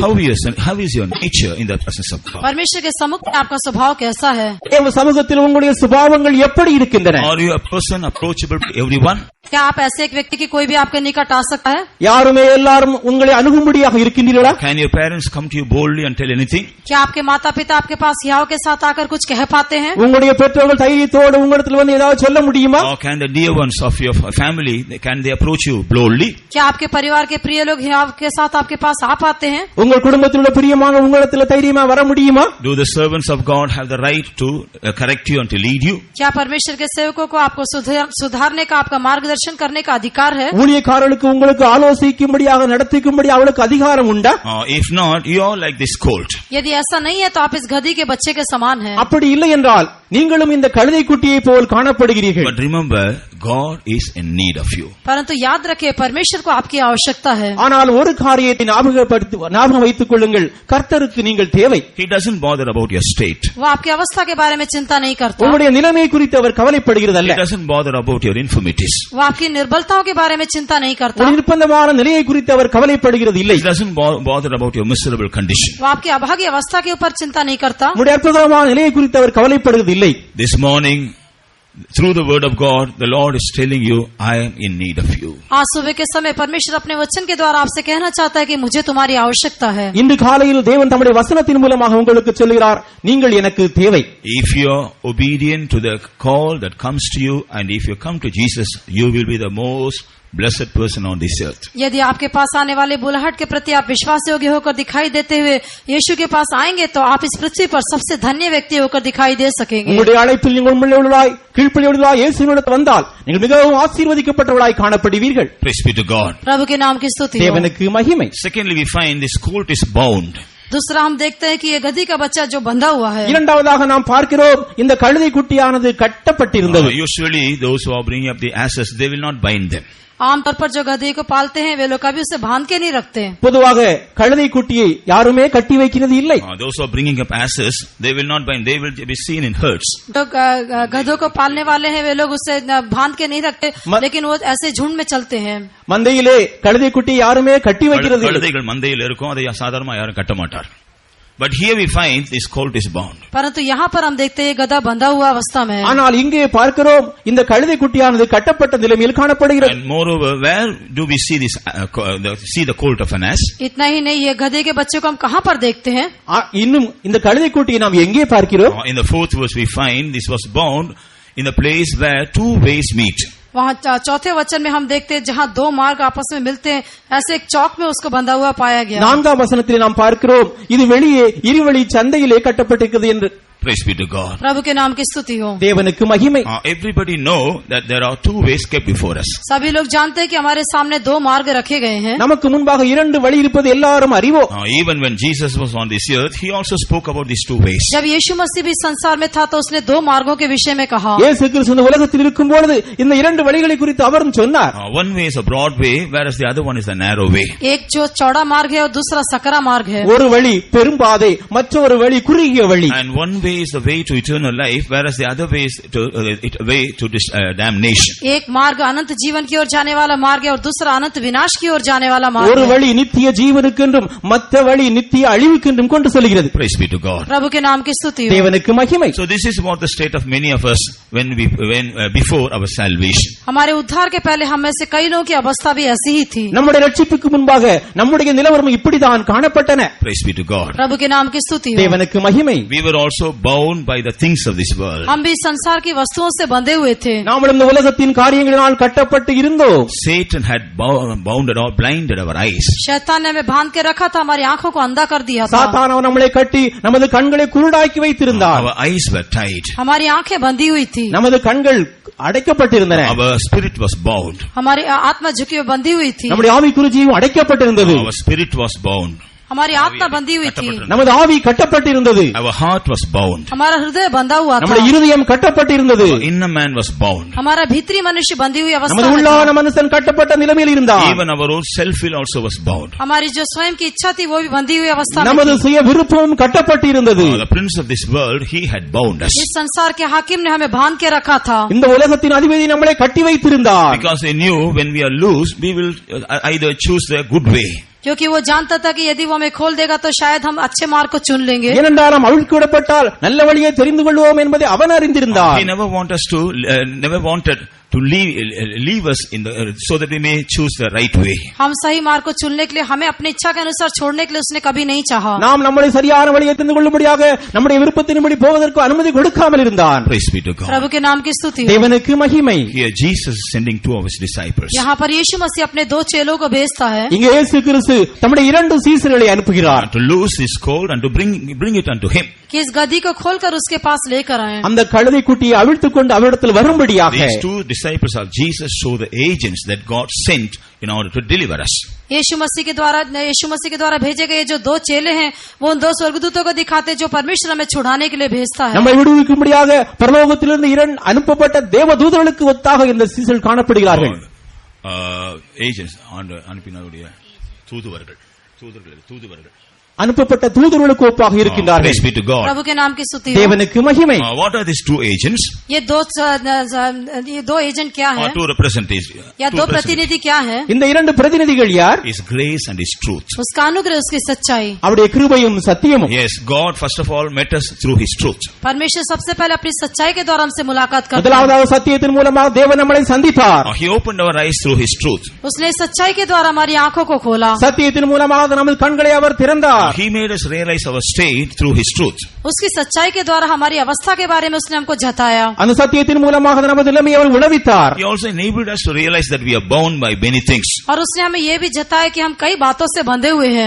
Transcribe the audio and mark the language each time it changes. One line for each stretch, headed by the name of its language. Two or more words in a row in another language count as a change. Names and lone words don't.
English: How is your nature in the presence of God?
Hindi: परमेश्वर के सम्मुख में आपका स्वभाव कैसा है?
Tamil: தேவ சமூகத்தில் உங்களுடைய சுபாவங்கள் எப்படி இருக்கின்றன?
English: Are you a person approachable to everyone?
Hindi: क्या आप ऐसे एक व्यक्ति की कोई भी आपके निकट आ सकता है?
Tamil: யாருமே எல்லாரும் உங்களை அணுகும்படியாக இருக்கின்றீர்களா?
English: Can your parents come to you boldly and tell anything?
Hindi: क्या आपके माता पिता आपके पास हियाव के साथ आकर कुछ कह पाते हैं?
Tamil: உங்களுடைய பெற்றோர்கள் தைரியத்தோடு உங்களிடத்தில் வந்து ஏதாவது சொல்ல முடியுமா?
English: Or can the dear ones of your family, can they approach you boldly?
Hindi: क्या आपके परिवार के प्रिय लोग हियाव के साथ आपके पास आ पाते हैं?
Tamil: உங்கள் குடும்பத்தில் உள்ள பிரியமாக உங்களிடத்தில் தைரியமா வர முடியுமா?
English: Do the servants of God have the right to correct you and to lead you?
Hindi: क्या परमेश्वर के सेवकों को आपको सुधारने का, आपका मार्गदर्शन करने का अधिकार है?
Tamil: ஊழியக்காரர்களுக்கு உங்களுக்கு ஆலோசிக்கும்படியாக நடத்திக்கும்படி அவளுக்கு அதிகாரம் உண்டா?
English: If not, you are like this colt.
Hindi: यदि ऐसा नहीं है तो आप इस गधी के बच्चे के समान हैं।
Tamil: அப்படி இல்லை என்றால் நீங்களும் இந்த கழுதை குட்டியை போல் காணப்படுகிறீர்கள்.
English: But remember, God is in need of you.
Hindi: परंतु याद रखिए परमेश्वर को आपकी आवश्यकता है।
Tamil: ஆனால் ஒரு காரியத்தை ஞாபகம் வைத்துக் கொள்ளுங்கள், கர்த்தருக்கு நீங்கள் தேவை.
English: He doesn't bother about your state.
Hindi: वो आपकी अवस्था के बारे में चिंता नहीं करता।
Tamil: உங்களுடைய நிலைமை குறித்து அவர் கவலைப்படுகிறதல்ல.
English: He doesn't bother about your infirmities.
Hindi: वो आपकी निर्बलताओं के बारे में चिंता नहीं करता।
Tamil: ஒரு நிர்பந்தமான நிலையை குறித்து அவர் கவலைப்படுகிறது இல்லை.
English: He doesn't bother about your miserable condition.
Hindi: वो आपकी अभागी अवस्था के ऊपर चिंता नहीं करता।
Tamil: உங்களுடைய அற்புதமான நிலையை குறித்து அவர் கவலைப்படுகிறது இல்லை.
English: This morning, through the word of God, the Lord is telling you, I am in need of you.
Hindi: आज सुबह के समय परमेश्वर अपने वचन के द्वारा आपसे कहना चाहता है कि मुझे तुम्हारी आवश्यकता है।
Tamil: இன்று காலையில் தேவன் தம்முடைய வசனத்தின் மூலமாக உங்களுக்கு சொல்கிறார், நீங்கள் எனக்கு தேவை.
English: If you are obedient to the call that comes to you, and if you come to Jesus, you will be the most blessed person on this earth.
Hindi: यदि आपके पास आने वाले बुलाहट के प्रति आप विश्वास योग्य होकर दिखाई देते हुए यीशु के पास आएंगे तो आप इस पृथ्वी पर सबसे धन्य व्यक्ति होकर दिखाई दे सकेंगे।
Tamil: உங்களுடைய அழைப்பில் நீங்கள் உண்மையுள்ளவர்களாய் கீழ்ப்படியுள்ளவர்களாய் இயேசுவினிடத்தில் வந்தால் நீங்கள் மிகவும் ஆசீர்வதிக்கப்பட்டவர்களாய் காணப்படுவீர்கள்.
English: Praise be to God.
Hindi: प्रभु के नाम की स्तुति हो।
Tamil: தேவனுக்கு மகிமை.
English: Secondly, we find this colt is bound.
Hindi: दूसरा हम देखते हैं कि ये गधी का बच्चा जो बंधा हुआ है।
Tamil: இரண்டாவதாக நாம் பார்க்கிறோம், இந்த கழுதை குட்டியானது கட்டப்பட்டிருந்தது.
English: Usually those who are bringing up the asses, they will not bind them.
Hindi: आमतौर पर जो गधी को पालते हैं वे लोग कभी उसे बांध के नहीं रखते।
Tamil: பொதுவாக கழுதை குட்டியை யாருமே கட்டி வைக்கிறது இல்லை.
English: Those who are bringing up asses, they will not bind, they will be seen in herds.
Hindi: जो गधों को पालने वाले हैं वे लोग उसे बांध के नहीं रखते, लेकिन वो ऐसे झुंड में चलते हैं।
Tamil: மந்தையிலே கழுதை குட்டி யாருமே கட்டி வைக்கிறது இல்லை. கழுதைகள் மந்தையில் இருக்கும், அதை சாதாரணமா யாரும் கட்ட மாட்டார்.
English: But here we find this colt is bound.
Hindi: परंतु यहाँ पर हम देखते हैं गधा बंधा हुआ अवस्था में है।
Tamil: ஆனால் இங்கே பார்க்கிறோம் இந்த கழுதை குட்டியானது கட்டப்பட்ட நிலையில் காணப்படுகிறது.
English: And moreover, where do we see this see the colt of an ass?
Hindi: इतना ही नहीं, ये गधे के बच्चे को हम कहाँ पर देखते हैं?
Tamil: இன்னும் இந்த கழுதை குட்டியை நாம் எங்கே பார்க்கிறோம்?
English: In the 4th verse we find this was bound in the place where two ways meet.
Hindi: वहाँ चौथे वचन में हम देखते हैं जहाँ दो मार्ग आपस में मिलते हैं, ऐसे एक चौक में उसको बंधा हुआ पाया गया।
Tamil: நான்காம் வசனத்தில் நாம் பார்க்கிறோம், இது வெளியே இருவழி சந்தையிலே கட்டப்பட்டிருக்கிறது என்று.
English: Praise be to God.
Hindi: प्रभु के नाम की स्तुति हो।
Tamil: தேவனுக்கு மகிமை.
English: Everybody know that there are two ways kept before us.
Hindi: सभी लोग जानते हैं कि हमारे सामने दो मार्ग रखे गए हैं।
Tamil: நமக்கு முன்பாக இரண்டு வழி இருப்பது எல்லாரும் அறிவோம்.
English: Even when Jesus was on this earth, he also spoke about these two ways.
Hindi: जब यीशु मसीह भी संसार में था तो उसने दो मार्गों के विषय में कहा।
Tamil: இயேசு கிறிஸ்து இந்த உலகத்தில் இருக்கும் பொழுது இந்த இரண்டு வழிகளை குறித்து அவரும் சொன்னார்.
English: One way is a broad way, whereas the other one is the narrow way.
Hindi: एक जो चौड़ा मार्ग है और दूसरा सकरा मार्ग है।
Tamil: ஒரு வழி பெரும்பாதை, மற்றொரு வழி குறுகிய வழி.
English: And one way is the way to eternal life, whereas the other way is way to damnation.
Hindi: एक मार्ग अनंत जीवन की ओर जाने वाला मार्ग है और दूसरा अनंत विनाश की ओर जाने वाला मार्ग है।
Tamil: ஒரு வழி நித்திய ஜீவனுக்கென்றும் மற்ற வழி நித்திய அழிவுக்கென்றும் கொண்டு செல்கிறது.
English: Praise be to God.
Hindi: प्रभु के नाम की स्तुति हो।
Tamil: தேவனுக்கு மகிமை.
English: So this is what the state of many of us when before our salvation.
Hindi: हमारे उद्धार के पहले हम में से कई लोगों की अवस्था भी ऐसी ही थी।
Tamil: நம்முடைய ரட்சிப்புக்கு முன்பாக நம்முடைய நிலவரம் இப்படிதான் காணப்பட்டன.
English: Praise be to God.
Hindi: प्रभु के नाम की स्तुति हो।
Tamil: தேவனுக்கு மகிமை.
English: We were also bound by the things of this world.
Hindi: हम भी संसार की वस्तुओं से बंधे हुए थे।
Tamil: நாம் இந்த உலகத்தின் காரியங்களினால் கட்டப்பட்டு இருந்தோம்.
English: Satan had bounded or blinded our eyes.
Hindi: शैतान ने हमें बांध के रखा था, हमारी आंखों को अंधा कर दिया था।
Tamil: சாத்தான் நம்மளை கட்டி நமது கண்களை குருடாக்கி வைத்திருந்தார்.
English: Our eyes were tied.
Hindi: हमारी आंखें बंधी हुई थी।
Tamil: நமது கண்கள் அடைக்கப்பட்டிருந்தன.
English: Our spirit was bound.
Hindi: हमारी आत्मा झुकी हुई बंधी हुई थी।
Tamil: நம்முடைய ஆவிக்குரிய ஜீவன் அடைக்கப்பட்டிருந்தது.
English: Our spirit was bound.
Hindi: हमारी आत्मा बंधी हुई थी।
Tamil: நமது ஆவி கட்டப்பட்டிருந்தது.
English: Our heart was bound.
Hindi: हमारा हृदय बंधा हुआ था।
Tamil: நம்முடைய இருதயம் கட்டப்பட்டிருந்தது.
English: Our inner man was bound.
Hindi: हमारा भीतरी मनुष्य बंधी हुई अवस्था
Tamil: நமது
Hindi: में था।
Tamil: உள்ளான மனுஷன் கட்டப்பட்ட நிலையில் இருந்தார்.
English: Even our own self will also was bound.
Hindi: हमारी जो स्वयं की इच्छा थी वो भी बंधी हुई अवस्था में
Tamil: நமது
Hindi: थी।
Tamil: சுய விருப்பமும் கட்டப்பட்டிருந்தது.
English: The prince of this world, he had bound us.
Hindi: इस संसार के हाकिम ने हमें बांध के रखा था।
Tamil: இந்த உலகத்தின் அதிபதி நம்மளை கட்டி வைத்திருந்தார்.
English: Because he knew when we are loose, we will either choose the good way.
Hindi: क्योंकि वो जानता था कि यदि वो हमें खोल देगा तो शायद हम अच्छे मार्ग को चुन लेंगे।
Tamil: ஏனென்றால் நாம் அவிழ்க்கப்பட்டால் நல்ல வழியை தெரிந்து கொள்வோம் என்பதை அவன் அறிந்திருந்தார்.
English: He never wanted to to leave us in the so that we may choose the right way.
Hindi: हम सही मार्ग को चुनने के लिए, हमें अपनी इच्छा के अनुसार छोड़ने के लिए उसने कभी नहीं चाहा.
Tamil: நாம் நம்முடைய சரியான வழியை தெரிந்து கொள்ளும்படியாக நம்முடைய விருப்பத்தின்படி போவதற்கு அனுமதி கொடுக்காமல் இருந்தான்.
English: Praise be to God.
Hindi: प्रभु के नाम की स्तुति हो.
Tamil: தேவனுக்கு மகிமை.
English: Here Jesus is sending two of his disciples.
Hindi: यहाँ पर यीशु मसीह अपने 2 चेलों को भेजता है.
Tamil: இங்கே இயேசு கிறிஸ்து தம்முடைய 2 சீசர்களை அனுப்புகிறார்.
English: To loose this colt and to bring it unto him.
Hindi: कि इस गद्दी को खोलकर उसके पास लेकर आए.
Tamil: அந்த கழுதை குட்டியை அவிழ்த்துக் கொண்டு அவரிடத்தில் வரும்படியாக.
English: These 2 disciples of Jesus show the agents that God sent in order to deliver us.
Hindi: यीशु मसीह के द्वारा भेजे गए जो 2 चेले हैं, वो उन 2 स्वर्गदूतों को दिखाते जो परमेश्वर हमें छुड़ाने के लिए भेजता है.
Tamil: நம்மை விடுவிக்கும்படியாக பரலோகத்திலிருந்து 2 அனுப்பப்பட்ட தேவதூதர்களுக்கு ஒத்தாக இந்த சீசர்கள் காணப்படுகிறார்கள். Agents அனுப்பினருடைய தூதுவர்கள் அனுப்பப்பட்ட தூதர்களுக்கு ஒப்பாக இருக்கின்றார்கள்.
English: Praise be to God.
Hindi: प्रभु के नाम की स्तुति हो.
Tamil: தேவனுக்கு மகிமை.
English: What are these 2 agents?
Hindi: ये 2 एजेंट क्या
English: Or
Hindi: है?
English: 2 representatives?
Hindi: या 2 प्रतिनिधि क्या है?
Tamil: இந்த 2 பிரதிநிதிகள் யார்?
English: His grace and his truth.
Hindi: उसका अनुग्रह, उसकी सच्चाई.
Tamil: அவருடைய கிருபையும் சத்தியமும்.
English: Yes, God first of all met us through his truth.
Hindi: परमेश्वर सबसे पहले अपनी सच्चाई के द्वारा हमसे मुलाकात करता है.
Tamil: முதலாவதாக சத்தியத்தின் மூலமாக தேவன் நம்மை சந்தித்தார்.
English: He opened our eyes through his truth.
Hindi: उसने सच्चाई के द्वारा हमारी आंखों को खोला.
Tamil: சத்தியத்தின் மூலமாக நமது கண்களை அவர் திறந்தார்.
English: He made us realize our state through his truth.
Hindi: उसकी सच्चाई के द्वारा हमारी अवस्था के बारे में उसने हमको जताया.
Tamil: அந்த சத்தியத்தின் மூலமாக நமது நிலைமையை அவர் உணர்வித்தார்.
English: He also enabled us to realize that we are bound by many things.
Hindi: और उसने हमें ये भी जताया कि हम कई बातों से बंधे हुए हैं.